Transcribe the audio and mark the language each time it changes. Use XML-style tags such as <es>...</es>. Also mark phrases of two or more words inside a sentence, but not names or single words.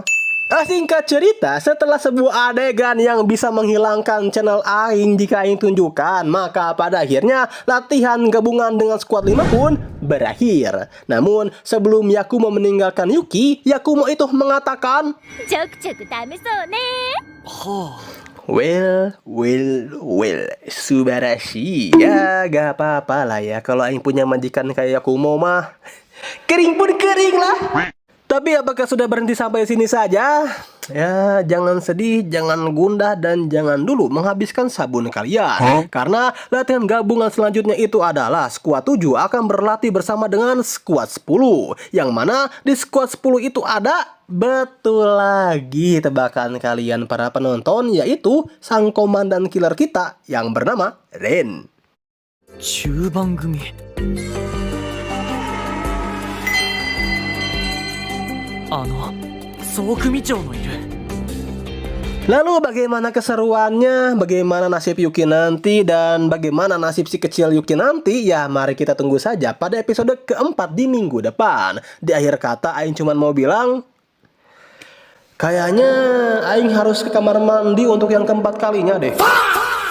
<id>Singkat cerita, setelah sebuah adegan yang bisa menghilangkan channel aing jika aing tunjukkan, maka pada akhirnya latihan gabungan dengan squad 5 pun berakhir. Namun sebelum Yakumo meninggalkan Yuki, Yakumo itu mengatakan,</id> <ja>ちょくちょく試そうね。 Well, subarashi.</ja> <id>Ya, gak apa-apa lah ya. Kalau aing punya majikan kayak Yakumo mah, kering pun kering lah. Tapi apakah sudah berhenti sampai sini saja? Ya, jangan sedih, jangan gundah, dan jangan dulu menghabiskan sabun kalian. Karena latihan gabungan selanjutnya itu adalah squad 7 akan berlatih bersama dengan squad 10. Yang mana di squad 10 itu ada, betul lagi tebakan kalian para penonton, yaitu sang komandan killer kita yang bernama Ren.</id> <ja>中盤組。総組長のいる。</ja> <id>Lalu bagaimana keseruannya, bagaimana nasib Yuki nanti, dan bagaimana nasib si kecil Yuki nanti? Ya mari kita tunggu saja pada episode keempat di minggu depan. Di akhir kata aing cuman mau bilang, kayaknya aing harus ke kamar mandi untuk yang keempat kalinya deh.</id>